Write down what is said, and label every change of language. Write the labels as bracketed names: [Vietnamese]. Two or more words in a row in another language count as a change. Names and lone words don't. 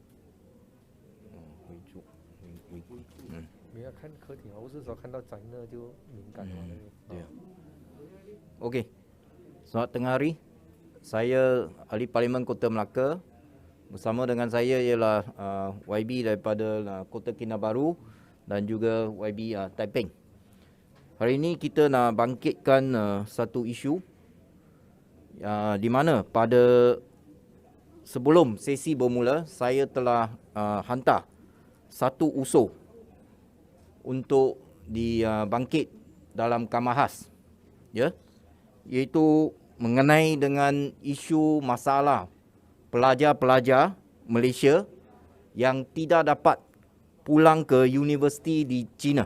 [Chinese] 维固。你要看客厅啊，不是说看到宅呢就敏感了那个。 [Malay] 对啊。Okey. Selamat tengah hari. Saya Ahli Parlimen Kota Melaka. Bersama dengan saya ialah YB daripada Kota Kinabalu dan juga YB Taiping. Hari ini kita nak bangkitkan satu isu di mana pada sebelum sesi bermula saya telah hantar satu usul untuk dibangkit dalam Kamahas, ya, iaitu mengenai dengan isu masalah pelajar-pelajar Malaysia yang tidak dapat pulang ke universiti di China.